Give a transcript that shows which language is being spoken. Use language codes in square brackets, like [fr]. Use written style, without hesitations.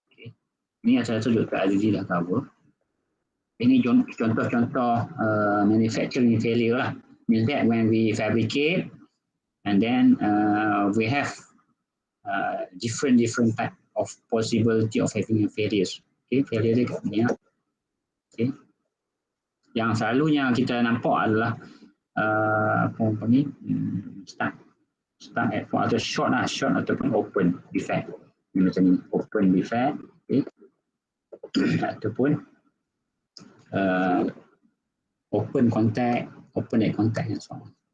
[ms] Okay, ini saya rasa Dr. Azizi dah cover. Ini contoh-contoh manufacturing failure lah. [en] Means that when we fabricate, and then we have different type of possibility of having a failures. [ms] Okay, failure dia kat sini. Okay, yang selalunya kita nampak adalah apa ni, start at atau short ataupun open defect. Macam ni, [en] open defect, okay, [ms] ataupun [en] open contact, open at contact and so on.